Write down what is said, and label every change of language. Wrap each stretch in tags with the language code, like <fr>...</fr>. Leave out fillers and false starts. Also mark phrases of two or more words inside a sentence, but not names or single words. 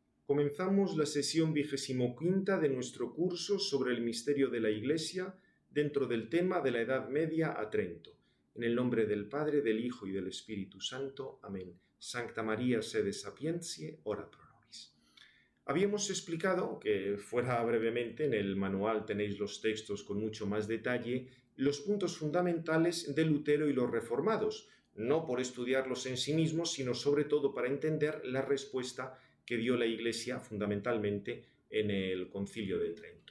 <es>Comenzamos la sesión 25ª de nuestro curso sobre el misterio de la Iglesia dentro del tema de la Edad Media a Trento. En el nombre del Padre, del Hijo y del Espíritu Santo. Amén.</es> <la>Sancta María sede sapientiae, ora pro nobis.</la> <es>Habíamos explicado, que fuera brevemente, en el manual tenéis los textos con mucho más detalle, los puntos fundamentales de Lutero y los reformados, no por estudiarlos en sí mismos, sino sobre todo para entender la respuesta que dio la Iglesia fundamentalmente en el Concilio de Trento.</es>